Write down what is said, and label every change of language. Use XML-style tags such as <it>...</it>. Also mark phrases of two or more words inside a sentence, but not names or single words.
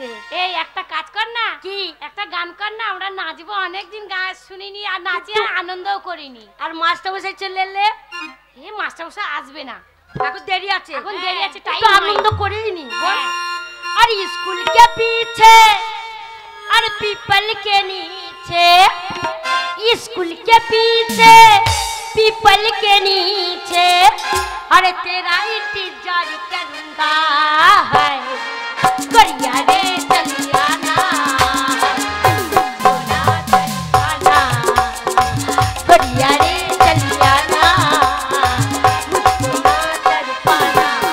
<bn>এই একটা কাজ কর না, কি একটা গান কর না, আমরা নাচবো। অনেকদিন গান শুনিনি আর নাচি আর আনন্দও করিনি। আর মাস্টারমশাই চলে এলে, এ মাস্টারমশাই আসবে না, এখন দেরি আছে। এখন দেরি আছে, টাইম আনন্দ করিনি।</bn> <hi>और स्कूल के पीछे और पीपल के नीचे, स्कूल के पीछे पीपल के नीचे, अरे तेरा इंतजार करूंगा है, करिया रे चलिया ना, करिया रे चलिया ना, मुझको ना तड़पाना।</hi>